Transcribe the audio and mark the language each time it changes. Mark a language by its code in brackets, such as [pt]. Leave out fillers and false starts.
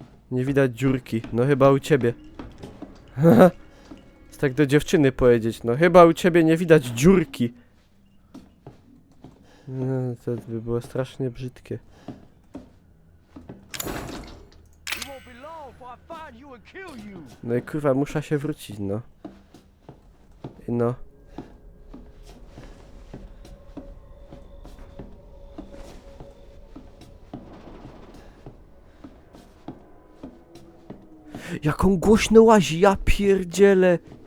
[pl] Nie widać dziurki. No chyba u ciebie. Haha. Jest tak do dziewczyny powiedzieć. No chyba u ciebie nie widać dziurki. No, to by było strasznie brzydkie. [en] It won't be long before I find you and kill you. [pl] No i kurwa, muszę się wrócić, no. I no. Jak on głośno łazi, ja pierdzielę.